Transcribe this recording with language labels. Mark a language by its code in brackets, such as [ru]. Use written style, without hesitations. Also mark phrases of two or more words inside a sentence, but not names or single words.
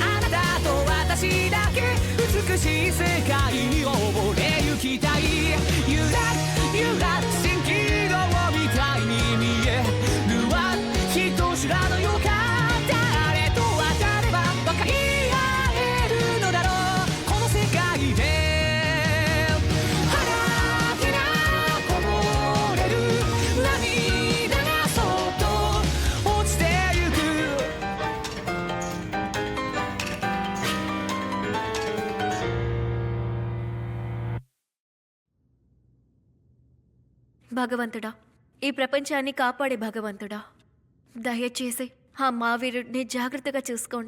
[ja] なたと私だけ美しい世界を溺れゆきたいゆらゆら蜃気楼みたいに見えるわ人知らぬ予感誰と当たれば分かり合えるのだろうこの世界で腹けなこぼれる涙がそっと落ちてゆく [te] భగవంతుడా, ఈ ప్రపంచాన్ని కాపాడే భగవంతుడా, దయచేసి ఆ మావీరుడిని జాగ్రత్తగా చూసుకోండి.